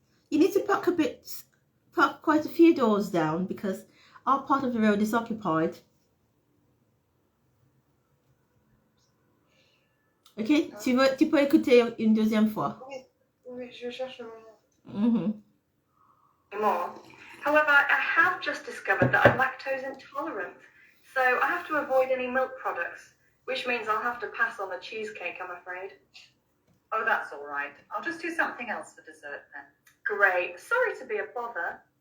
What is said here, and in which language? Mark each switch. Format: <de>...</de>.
<en>You need to park quite a few doors down because our part of the road is occupied.</en> <fr>Ok, tu peux écouter une deuxième fois. Oui, oui, je cherche le moment. Mm-hmm.</fr> <en>More. However, I have just discovered that I'm lactose intolerant, so I have to avoid any milk products, which means I'll have to pass on the cheesecake, I'm afraid. Oh, that's all right. I'll just do something else for dessert then. Great. Sorry to be a bother.</en>